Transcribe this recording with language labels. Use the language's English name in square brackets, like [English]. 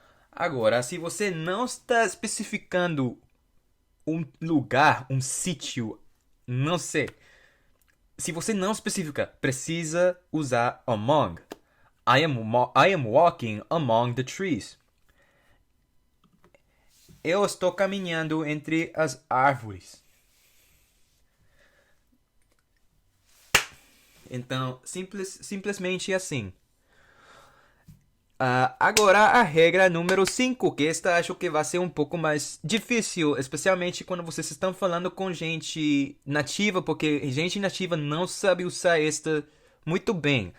[Portuguese] Agora, se você não está especificando um lugar, um sítio, não sei. Se você não especifica, precisa usar among. [English] I am walking among the trees. [Portuguese] Eu estou caminhando entre as árvores. Então, simplesmente assim. Agora a regra número 5, que esta acho que vai ser um pouco mais difícil, especialmente quando vocês estão falando com gente nativa, porque gente nativa não sabe usar esta muito bem.